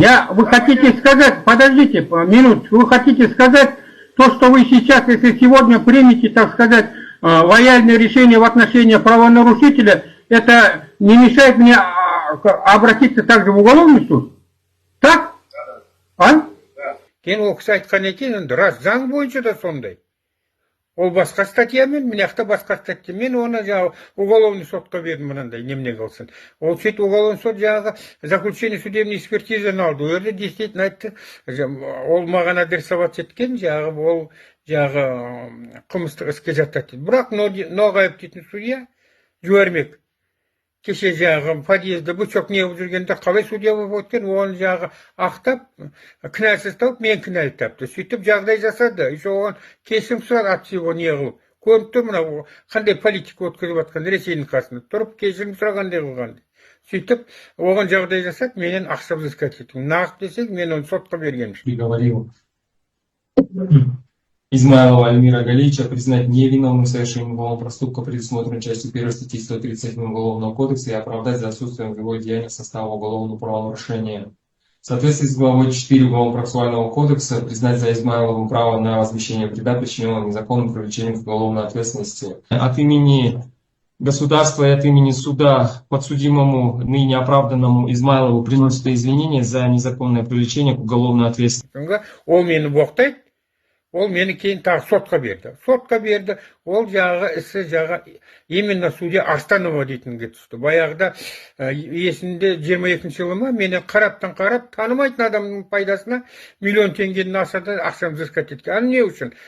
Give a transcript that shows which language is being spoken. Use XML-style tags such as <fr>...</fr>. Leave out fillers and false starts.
<ru>Вы хотите сказать, подождите минуту, вы хотите сказать то, что вы сейчас, если сегодня примете, так сказать, лояльное решение в отношении правонарушителя, это не мешает мне обратиться также в уголовный суд? Так?</ru> <kk>А? Кейін ол кісі айтқан екен, рас заң бойынша да сондай. Ол басқа статьямен, мынақта басқа статья. Мен оны жаңағы уголовный сотқа бердім мынандай, немене қылсын. Ол сөйтіп уголовный сот жаңағы</kk> <ru>заключение судебный</ru> <kk>экспертизаны алды. Ол жерде действительно айтты, ол маған адресовать еткен, жаңағы ол жаңағы қылмыстық іске жатады дейді. Бірақ Ноғаев дейтін судья жібермек. Кеше жаңағы подъезді бычок неғып жүргенде қалай судья болып өткен, оны жаңағы ақтап, кінәсіз тауып, мен кінәлі тапты. Сөйтіп жағдай жасады.</kk> <ru>Еще</ru> <kk>оған кесім сұрады,</kk> <ru>от всего</ru> <kk>неғылып. Көріп тұр, мына қандай политика өткізіп жатқан Ресейдің қасында. Тұрып кешірім сұрағандай қылғандай. Сөйтіп оған жағдай жасады, менен ақша взыскать етті. Нағып десек, мен оны сотқа бергенмін.</kk> <ru>Приговорил Измайлова Альмира Галича признать невиновным в совершении уголовного проступка, предусмотренного частью 1 статьи 137 Уголовного кодекса, и оправдать за отсутствием его деяния состава уголовного правонарушения. В соответствии с главой 4 Уголовно-процессуального кодекса признать за Измайловым право на возмещение вреда, причиненного незаконным привлечением к уголовной ответственности. От имени государства и от имени суда подсудимому, ныне оправданному Измайлову приносят извинения за незаконное привлечение к уголовной ответственности.</ru> <kk>Ол мені боқтайды. Ол мені кейін тағы сотқа берді. Сотқа берді, ол жағы ісі жағы именно судья Арстанова дейтінге түсті. Баяғыда есінде 22 жылы ма, мені қараптан қарап, танымайтын адамның пайдасына миллион теңгенің асады ақшам взыскать еткен. Аны не үшін?</kk>